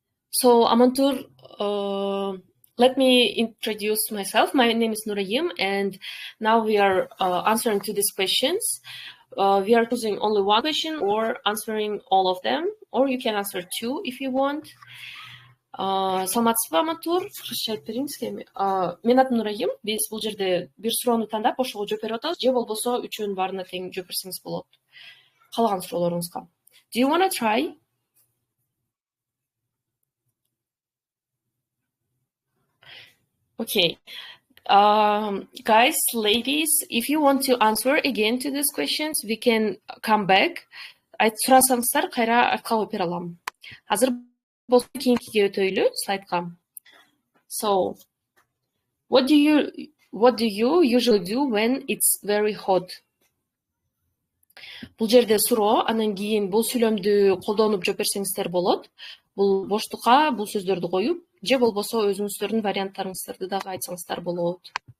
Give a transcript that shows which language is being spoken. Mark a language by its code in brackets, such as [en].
[en] So, Amantur, let me introduce myself. My name is Nurayim, and now we are answering to these questions. We are choosing only one question or answering all of them, or you can answer two if you want. [ky] Саламатсызбы, Амантур? Жашап берейин сизге. Мен атым Нурайым. Биз бул жерде бир суроону тандап, ошого жооп берип атабыз. Же болбосо үчүн баарына тең жооп берсеңиз болот. Калган суроолоруңузга. [en] Do you want to try? Okay. Guys, ladies, if you want to answer again to these questions, we can come back. [ky] Сурасаңыздар, кайра артка коюп бере алам. Азыр болсо кийинкиге өтөйлү, слайдка. [en] So, what do you usually do when it's very hot? [ky] Бул жерде суроо, анан кийин бул сүйлөмдү колдонуп жооп берсеңиздер болот. Бул боштукка бул сөздөрдү коюп, же болбосо өзүңүздөрдүн варианттарыңыздарды дагы айтсаңыздар болот.